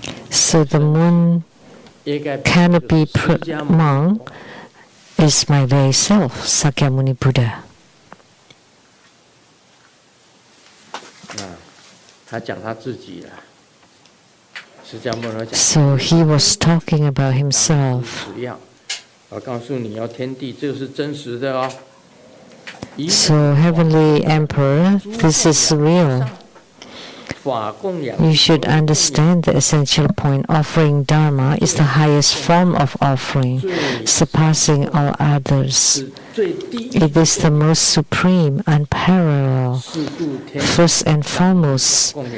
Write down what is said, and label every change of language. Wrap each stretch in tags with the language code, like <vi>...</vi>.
<en>So the moon canopy monk is my very self, Sakyamuni Buddha.</en> <zh>他讲他自己了。释迦牟尼讲。</zh> <en>So he was talking about himself.</en> <zh>我告诉你哦，天地这个是真实的哦。</zh> <en>So Heavenly Emperor, this is real. You should understand the essential point. Offering Dharma is the highest form of offering, surpassing all others. It is the most supreme, unparalleled, first and foremost.</en>